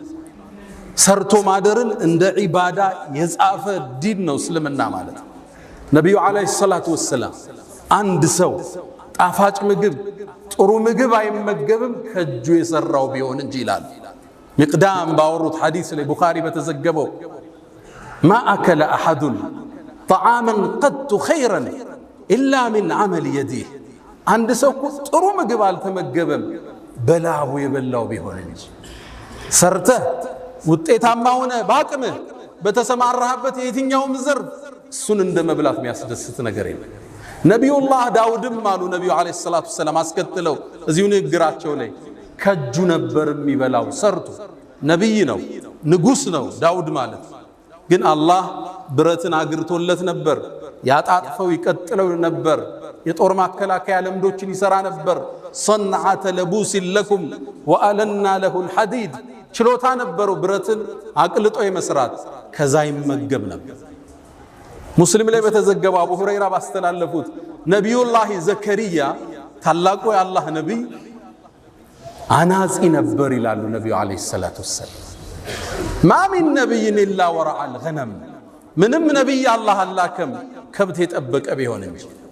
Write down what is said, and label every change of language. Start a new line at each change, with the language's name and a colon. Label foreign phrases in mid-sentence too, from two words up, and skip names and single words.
Amharic: ሰርቶ ማደርን እንደ ዒባዳ የጻፈ ዲን ነው እስልምና ማለት። ነብዩ
Arabic: عليه الصلاة والسلام
Amharic: አንድ ሰው ጣፋጭ ምግብ ጥሩ ምግብ አይመገብም ከእጁ የሰራው ቢሆን እንጂ ይላል። ሚቅዳም ባወሩት ሐዲስ ላይ ቡኻሪ በተዘገበው
Arabic: ما أكل أحد طعاما قد خيرا الا من عمل يديه
Amharic: አንድ ሰው ጥሩ ምግብ አልተመገበም በላቡ የበላው ቢሆን እንጂ። ሰርተህ ውጤታማ ሆነ ባቅምህ በተሰማራህበት የትኛውም ዘርፍ እሱን እንደመብላት የሚያስደስት ነገር የለም። ነብዩላህ ዳውድም አሉ ነብዩ
Arabic: عليه الصلاة والسلام
Amharic: አስከትለው እዚሁ ንግግራቸው ላይ ከጁ ነበር የሚበላው ሰርቶ። ነብይ ነው ንጉስ ነው ዳውድ ማለት ግን አላህ ብረትን አግርቶለት ነበር። ያጣጥፈው ይቀጥለው ነበር። የጦር ማከላከያ ለምዶችን ይሰራ ነበር።
Arabic: صنعة لبوس لكم وألنا له الحديد
Amharic: ችሎታ ነበረው ብረትን አቅልጦ የመስራት ከዛ ይመገብ ነበር። ሙስሊም ላይ በተዘገበው አቡ ሁረይራ ባስተላለፉት ነብዩላህ ዘከሪያ ታላቁ የአላህ ነብይ አናጺ ነበር ይላሉ ነብዩ
Arabic: عليه الصلاة والسلام። ما من نبي إلا ورعى الغنم
Amharic: ምንም ነብይ አላህ አላከም ከብት የጠበቀ ቢሆን እንጂ።